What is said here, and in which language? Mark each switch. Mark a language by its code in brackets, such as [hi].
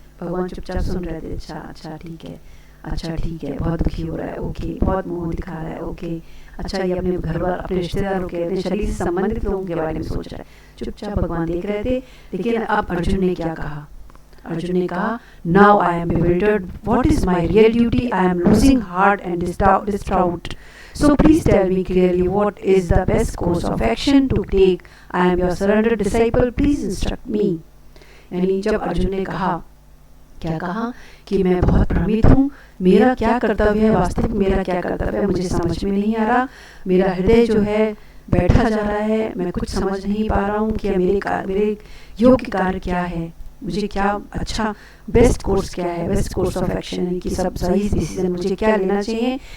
[hi] भगवान चुपचाप सुन रहे थे। अच्छा ठीक है, अच्छा ठीक है, बहुत दुखी हो रहा है, ओके, बहुत मोह दिखा रहा है, ओके, अच्छा ये अपने घर वाले, अपने रिश्तेदारों के, अपने शरीर से संबंधित लोगों के बारे में सोच रहा है। चुपचाप भगवान देख रहे थे। लेकिन अब अर्जुन ने क्या कहा? अर्जुन ने कहा, [en] Now I am bewildered, what is my real duty? I am losing heart and distraught. So please tell me clearly what is the best course of action to take. I am your surrendered disciple, please instruct me. [hi] यानी जब अर्जुन ने कहा, क्या कहा कि मैं बहुत भ्रमित हूँ, मेरा क्या कर्तव्य है, वास्तविक मेरा क्या कर्तव्य है मुझे समझ में नहीं आ रहा, मेरा हृदय जो है बैठा जा रहा है, मैं कुछ समझ नहीं पा रहा हूँ कि मेरे योग्य कार्य क्या है, मुझे क्या अच्छा बेस्ट कोर्स क्या है, [en] best course of action [hi] की सब सही डिसीजन मुझे क्या लेना चाहिए।